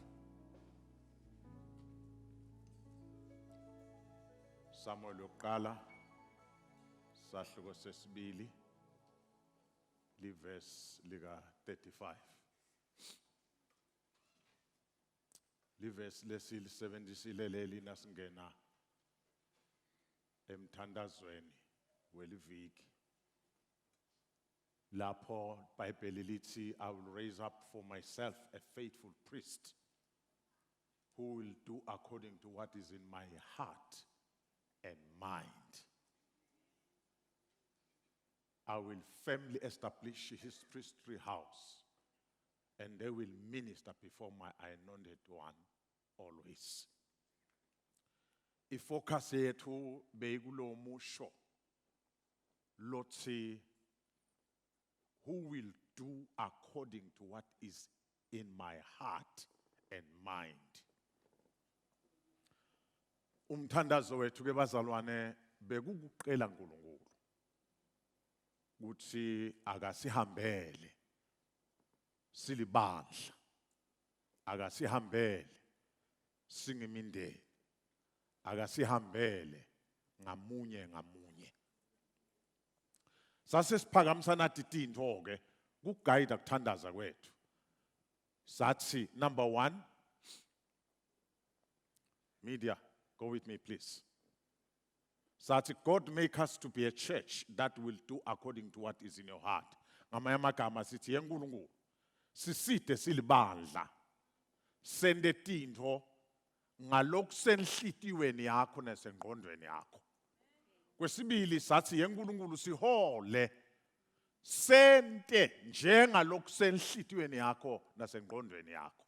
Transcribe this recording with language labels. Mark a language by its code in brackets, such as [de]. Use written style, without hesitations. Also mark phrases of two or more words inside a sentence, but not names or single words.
[ss] Samuel yokuqala sahluko sesibili liverse lika 35. Liverse lesilisebenzisile leli nasingena emthandazweni weliviki. Lapho iBhayibheli lithi, [en] I will raise up for myself a faithful priest who will do according to what is in my heart and mind. I will firmly establish his priestly house, and they will minister before my anointed one always. [ss] Ifocus yethu bekulo musho lothi, [en] who will do according to what is in my heart and mind. [ss] Umthandazo wethu ke bazalwane bekukuqela uNkulunkulu ukuthi akasihambele silibandla, akasihambele singimindeni, akasihambele ngamunye ngamunye. Sase siphakamisana titintho ke kuguide ukuthandaza kwethu. [en] Sathi number 1, media, go with me please. Sathi God make us to be a church that will do according to what is in your heart. [ss] Ngamanye amagama sithi yeNkulunkulu siside silibandla sende tintho ngalokusenhlitiyweni yakho nasengqondweni yakho. Kwesibili sathi yeNkulunkulu sihole sente njengalokusenhlitiyweni yakho nasengqondweni yakho.